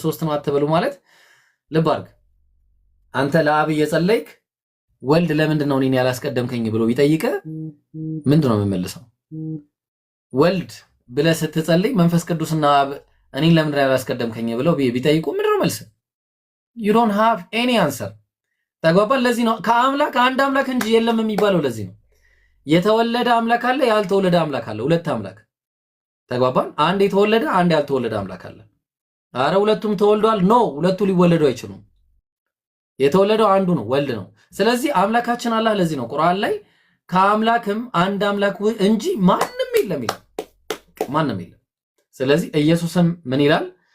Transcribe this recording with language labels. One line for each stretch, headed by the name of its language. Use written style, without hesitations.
Amharic: ሶስት ነው አትበሉ ማለት ልብ አድርግ። አንተ ለአብ እየጸለይክ ወልድ ለምንድን ነው እኔን ያላስቀደምከኝ ብሎ ቢጠይቀ ምንድን ነው የምመልሰው? ወልድ ብለህ ስትጸልይ መንፈስ ቅዱስና አብ እኔን ለምንድን ነው ያላስቀደምከኝ ብለው ቢጠይቁ ምንድን ነው መልስ?
English: you don't have any answer። ተግባባን?
Amharic: ለዚህ ነው ከአምላክ አንድ አምላክ እንጂ የለም የሚባለው። ለዚህ ነው የተወለደ አምላክ አለ፣ ያልተወለደ አምላክ አለ። ሁለት አምላክ። ተግባባን? አንድ የተወለደ አንድ ያልተወለደ አምላክ አለ። አረ ሁለቱም ተወልደዋል? ኖ ሁለቱ ሊወለዱ አይችሉም። የተወለደው አንዱ ነው፣ ወልድ ነው። ስለዚህ አምላካችን አላህ ለዚህ ነው ቁርአን ላይ ከአምላክም አንድ አምላክ እንጂ ማንም የለም ይላል። ማንም የለም። ስለዚህ ኢየሱስም ምን ይላል?